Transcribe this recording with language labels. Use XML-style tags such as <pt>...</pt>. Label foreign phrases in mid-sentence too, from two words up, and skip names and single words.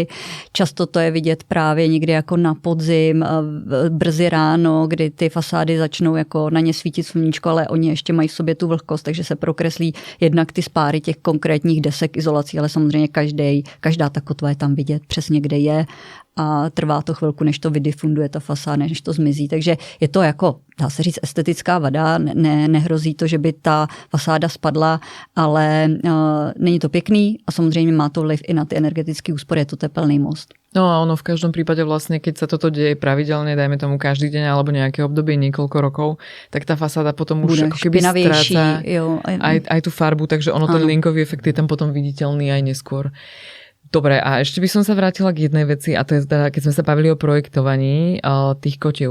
<cs>Často to je vidět právě někdy jako na podzim, brzy ráno, kdy ty fasády začnou jako na ně svítit sluníčko, ale oni ještě mají v sobě tu vlhkost, takže se prokreslí jednak ty spáry těch konkrétních desek izolací, ale samozřejmě každá ta kotva je tam vidět přesně, kde je a trvá to chvilku, než to vydifunduje ta fasáda, než to zmizí. Takže je to jako, dá se říct, estetická vada, nehrozí to, že by ta fasáda spadla, ale není to pěkný a samozřejmě má to vliv i na ty energetické úspory, je to tepelný most.</cs> <sk>No a ono v každom prípade vlastne, keď sa toto deje pravidelne, dajme tomu každý deň alebo nejaké obdobie niekoľko rokov, tak tá fasáda potom už ako keby stráca aj tú farbu, takže ono ten linkový efekt je tam potom viditeľný aj neskôr. Dobre, a ešte by som sa vrátila k jednej veci, a to je teda, keď sme sa bavili o projektovaní tých kotiev.</sk>